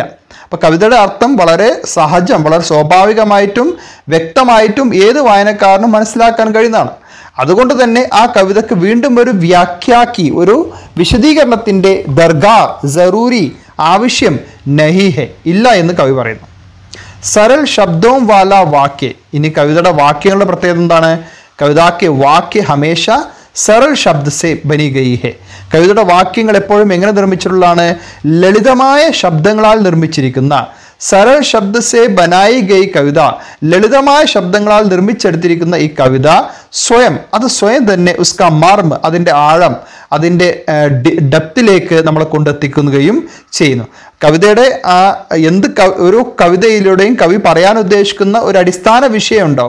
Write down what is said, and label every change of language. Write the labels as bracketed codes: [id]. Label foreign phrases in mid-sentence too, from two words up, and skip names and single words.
[ml] അപ്പോൾ കവിതയുടെ അർത്ഥം വളരെ സഹജം, വളരെ സ്വാഭാവികമായിട്ടും വ്യക്തമായിട്ടും ഏത് വായനക്കാരനും മനസ്സിലാക്കാൻ കഴിയുന്നതാണ്. അതുകൊണ്ട് തന്നെ ആ കവിതക്ക് വീണ്ടും ഒരു വ്യാഖ്യാക്കി, ഒരു വിശദീകരണത്തിൻ്റെ [hi] दरकार, ज़रूरी, [ml] ആവശ്യം [hi] नहीं है, [ml] ഇല്ല എന്ന് കവി പറയുന്നു. [hi] सरल शब्दों वाला वाक्य, इन्हीं कविता वाक्यों प्रत्येक कविता के वाक्य हमेशा सरल शब्द से बनी गई है. [ml] കവിതയുടെ വാക്യങ്ങൾ എപ്പോഴും എങ്ങനെ നിർമ്മിച്ചിട്ടുള്ളതാണ്? ലളിതമായ ശബ്ദങ്ങളാൽ നിർമ്മിച്ചിരിക്കുന്ന. [hi] सरल शब्द से बनाई गई [ml] കവിത, ലളിതമായ ശബ്ദങ്ങളാൽ നിർമ്മിച്ചെടുത്തിരിക്കുന്ന ഈ കവിത സ്വയം, അത് സ്വയം തന്നെ [hi] उसका मर्म, [ml] അതിൻ്റെ ആഴം, അതിൻ്റെ ഡെപ്തിലേക്ക് നമ്മളെ കൊണ്ടെത്തിക്കുകയും ചെയ്യുന്നു. കവിതയുടെ ഒരു കവിതയിലൂടെയും കവി പറയാൻ ഉദ്ദേശിക്കുന്ന ഒരു അടിസ്ഥാന വിഷയം ഉണ്ടാവും.